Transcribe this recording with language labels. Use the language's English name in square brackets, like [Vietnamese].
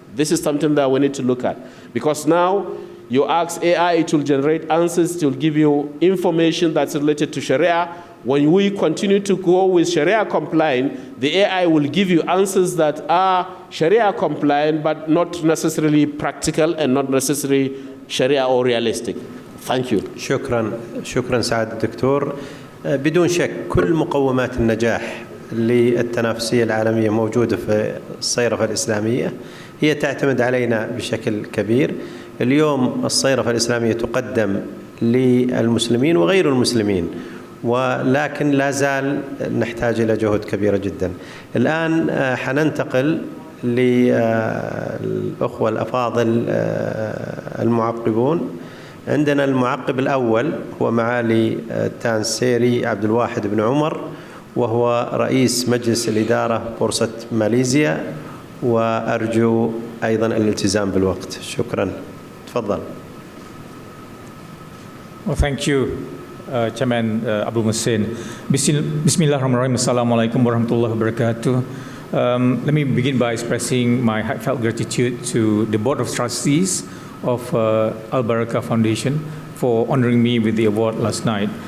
[English] This is something that we need to look at, because now you ask AI, it will generate answers, it will give you information that's related to Sharia, When we continue to go with Sharia compliant, the AI will give you answers that are Sharia compliant, but not necessarily practical and not necessarily Sharia or realistic. Thank you. [Arabic] شكرا سعادة الدكتور. بدون شك كل مقومات النجاح للتنافسية العالمية موجودة في الصيرفة الإسلامية، هي تعتمد علينا بشكل كبير. اليوم الصيرفة الإسلامية تقدم للمسلمين وغير المسلمين، ولكن لا زال نحتاج إلى جهود كبيرة جدا. الآن حننتقل للأخوة الأفاضل المعقبون. عندنا المعقب الأول هو معالي التانسيري عبد الواحد بن عمر، وهو رئيس مجلس الإدارة بورصة ماليزيا، وأرجو أيضا الالتزام بالوقت. شكرا. تفضل. [English] Well, thank you, Chairman Abdul Muhsin. Bismillahirrahmanirrahim. [Arabic] Assalamualaikum warahmatullahi wabarakatuh. [English] Let me begin by expressing my heartfelt gratitude to the Board of Trustees of Al-Baraka Foundation for honoring me with the award last night.